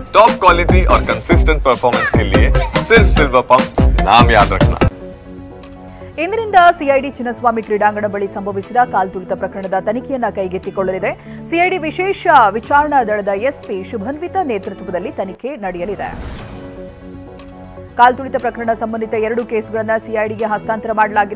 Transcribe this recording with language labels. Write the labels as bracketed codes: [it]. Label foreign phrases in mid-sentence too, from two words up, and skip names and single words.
[en] top quality [hi] और [en] consistent performance [hi] के लिए सिर्फ सिल्वर पंप नाम याद रखना। [kn] ಇಂದಿನಿಂದ ಸಿಐಡಿ ಚಿನ್ನಸ್ವಾಮಿ ಕ್ರೀಡಾಂಗಣ ಬಳಿ ಸಂಭವಿಸಿದ ಕಾಲ್ತುಳಿತ ಪ್ರಕರಣದ ತನಿಖೆಯನ್ನು ಕೈಗೆತ್ತಿಕೊಳ್ಳಲಿದೆ. ಸಿಐಡಿ ವಿಶೇಷ ವಿಚಾರಣಾ ದಳದ ಎಸ್ಪಿ ಶುಭನ್ವಿತ ನೇತೃತ್ವದಲ್ಲಿ ತನಿಖೆ ನಡೆಯಲಿದೆ. ಕಾಲ್ತುಳಿತ ಪ್ರಕರಣ ಸಂಬಂಧಿತ 2 ಕೇಸ್ಗಳನ್ನು ಸಿಐಡಿಗೆ ಹಸ್ತಾಂತರ ಮಾಡಲಾಗಿದೆ.